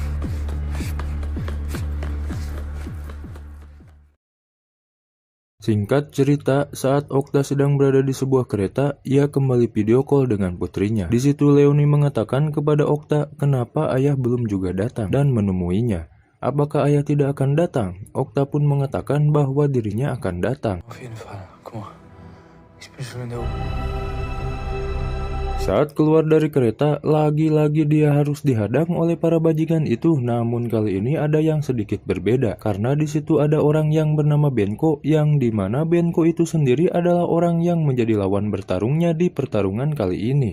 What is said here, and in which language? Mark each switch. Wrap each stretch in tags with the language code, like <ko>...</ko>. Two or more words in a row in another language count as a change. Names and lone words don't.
<id>Singkat cerita, saat Okta sedang berada di sebuah kereta, ia kembali video call dengan putrinya. Di situ Leonie mengatakan kepada Okta kenapa ayah belum juga datang dan menemuinya. Apakah ayah tidak akan datang? Okta pun mengatakan bahwa dirinya akan datang.</id> <de>Auf jeden Fall. Guck mal. Ich bin schon in der U.</de> <id>Saat keluar dari kereta, lagi-lagi dia harus dihadang oleh para bajingan itu. Namun kali ini ada yang sedikit berbeda, karena di situ ada orang yang bernama Benko, yang dimana Benko itu sendiri adalah orang yang menjadi lawan bertarungnya di pertarungan kali ini.</id>